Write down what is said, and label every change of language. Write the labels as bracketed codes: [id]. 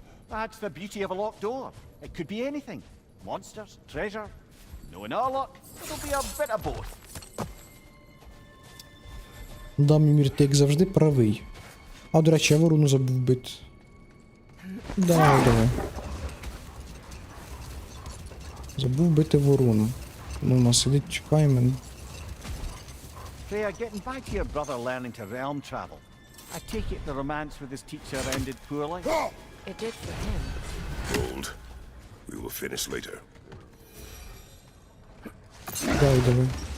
[en] That's the beauty of a locked door. It could be anything. Monsters, treasure. Knowing our luck, it'll be a bit of both. [uk] Да, Мімір, ти як завжди правий. А, до речі, я ворону забув бити. Давай. Забув бити ворону. Ну, у нас сидить, чекає мене. [en] Freya, getting back to your brother learning to realm travel. I take it the romance with his teacher ended poorly? It did for him. Hold. We will finish later. [uk] Давай.